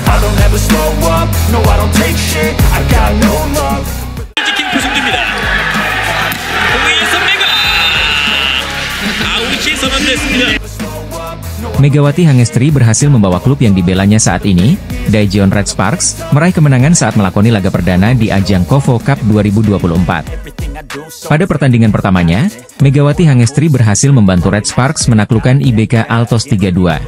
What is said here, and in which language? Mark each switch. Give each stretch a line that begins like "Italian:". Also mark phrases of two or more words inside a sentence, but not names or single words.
English: don't ever slow up, no I don't take shit, I got no love.
Korean: 지킨 표정입니다. 공에서 메가 아웃이 선언됐습니다.
Indonesian: Megawati Hangestri berhasil membawa klub yang dibelanya saat ini, Daejeon Red Sparks, meraih kemenangan saat melakoni laga perdana di ajang KOFO Cup 2024. Pada pertandingan pertamanya, Megawati Hangestri berhasil membantu Red Sparks menaklukkan IBK Altos 3-2.